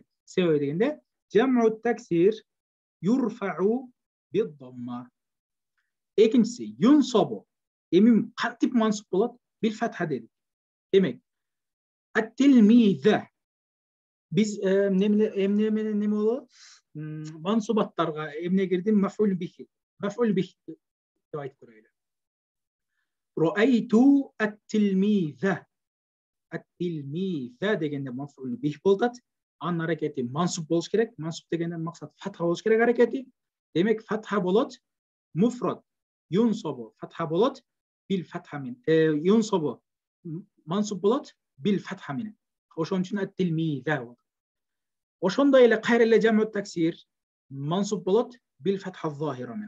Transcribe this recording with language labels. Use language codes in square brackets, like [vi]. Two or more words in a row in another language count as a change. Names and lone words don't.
[ky] Себеби дегенде [ar] جمع تكسير يرفع بالضمة. [ky] Экинчиси юнсабу. Эми кантип мансуп болот? [ar] بالفتحة [ky] дедик. Демек ат-тилмиза биз эмне менен неме болот? Мансубаттарга эмне кирди? [ar] مفعول به. مفعول به [ky] деп айтып көрөйлү. [ar] رأيت التلميذ. [ky] Ат-тилмиза дегенде [ar] مفعول به [ky] болот. Анын аракети мансуп болуш керек. Мансуп дегенден максат фатха болуш керек аракети. Демек фатха болот. [ar] مفرد ينصب [ky] фатха болот [ar] بالفتحة [ky] менен. Юнсабу мансуп болот [ar] بالفتحة [ky] менен. Ошон үчүн ат-тилмиза болот. Ошондой эле кайра эле [ar] جمع تكسير [ky] мансуп болот [ar] بالفتحة الظاهرة [ky] менен.